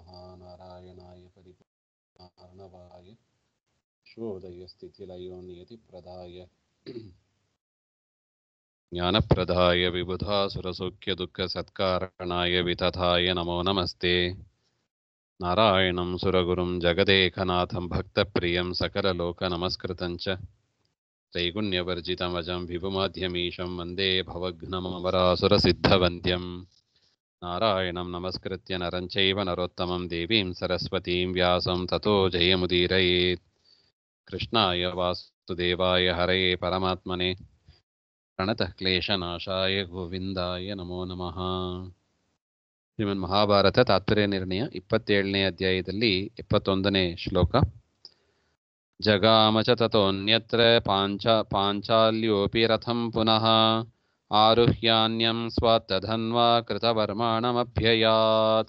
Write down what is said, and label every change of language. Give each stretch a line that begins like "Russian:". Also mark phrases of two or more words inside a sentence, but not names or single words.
Sanskrit: ನಾರಾಯಣಾಯ ಪರಿಪೂರ್ಣಾರ್ಣವಾಯ ಶೋಧಯ ಸ್ಥಿತಿಲಯೋ ನಿಯತಿಪ್ರದಾಯ ಜ್ಞಾನಪ್ರದಾಯ ವಿಬುಧಾಸುರಸೌಖ್ಯದುಃಖಸತ್ಕಾರಣಾಯ ವಿತಥಾಯ ನಮೋ ನಮಸ್ತೆ. ನಾರಾಯಣಂ ಸುರಗುರುಂ ಜಗದೇಕನಾಥಂ ಭಕ್ತಪ್ರಿಯಂ ಸಕಲಲೋಕನಮಸ್ಕೃತಂ ಚ ತ್ರೈಗುಣ್ಯವರ್ಜಿತಮಜಂ ವಿಭುಮಾಧ್ಯಮೀಶಂ ವಂದೇ ಭವಘ್ನಮವರಾಸುರಸಿದ್ಧವಂದ್ಯಂ. ನಾರಾಯಣಂ ನಮಸ್ಕೃತ್ಯ ನರಂ ಚೈವ ನರೋತ್ತಮಂ ದೇವೀಂ ಸರಸ್ವತೀಂ ವ್ಯಾಸಂ ತತೋ ಜಯಮುದೀರಯೇತ್. ಕೃಷ್ಣಾಯ ವಾಸುದೇವಾಯ ಹರಯೇ ಪರಮಾತ್ಮನೆ ಪ್ರಣತಃ ಕ್ಲೇಶನಾಶಾಯ ಗೋವಿಂದಾಯ ನಮೋ ನಮಃ.
Kannada: ಶ್ರೀಮನ್ ಮಹಾಭಾರತ ತಾತ್ಪರ್ಯ ನಿರ್ಣಯ 27ನೇ ಅಧ್ಯಾಯದಲ್ಲಿ 71ನೇ ಶ್ಲೋಕ.
Sanskrit: ಜಗಾಮ ಚ ತತೋನ್ಯತ್ರ ಪಾಂಚಾಲ್ಯೋಪಿ ರಥಂ ಪುನಃ ಆರುಹ್ಯಾನ್ಯಂ ಸ್ವಾತ್ತಧನ್ವಾ ಕೃತವರ್ಮಾಣಮಭ್ಯಯಾತ್.